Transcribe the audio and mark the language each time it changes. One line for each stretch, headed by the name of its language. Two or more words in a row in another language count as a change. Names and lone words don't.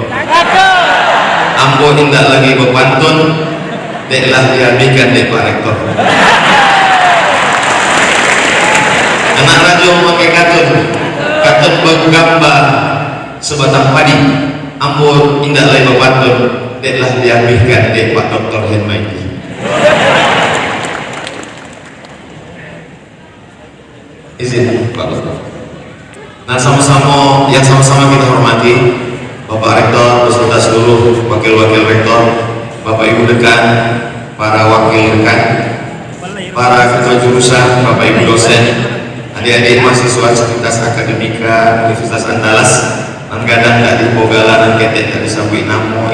Minangkabau: Ambo indah lagi bepantun, deklah dihabiskan dek Pak Rektor. Anak rajo memakai katun. Katun bagamba sebatang padi. Ambo indah lagi bepantun, deklah dihabiskan dek Pak Dr. Henmaidi.
Indonesian: Izin Pak Dokter. Nah, sama-sama kita hormati Bapak Rektor beserta seluruh wakil-wakil rektor, Bapak Ibu dekan, para wakil dekan, para ketua jurusan, Bapak Ibu dosen, adik-adik mahasiswa Fakultas Akademika Universitas Andalas,
Minangkabau: menggadang dari Bogala dan ketek dari Sabui Namo.